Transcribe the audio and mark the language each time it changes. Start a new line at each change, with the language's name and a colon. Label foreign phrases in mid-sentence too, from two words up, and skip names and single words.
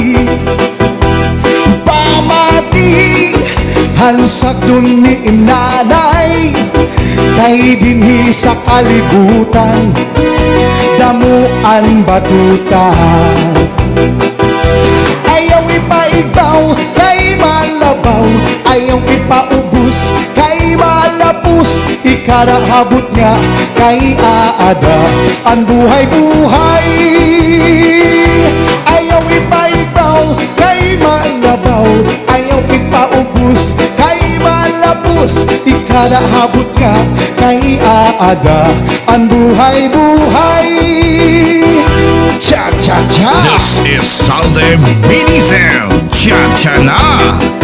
Waray: Pamati hansag dun ni nanay, kay dinhi sa kalibutan, damuan batuta. Ayaw ipaigbaw kay malabaw, ayaw ipaubos kay malapos. Ikadahabot nga kay aada ang buhay-buhay. Ayaw ipaigbaw kay malabaw, ayaw ipaubos kay malapos. Ikadahabot nga kay aada ang buhay-buhay. Cha-cha-cha!
English: This is Salde Minicel. Cha-cha-na!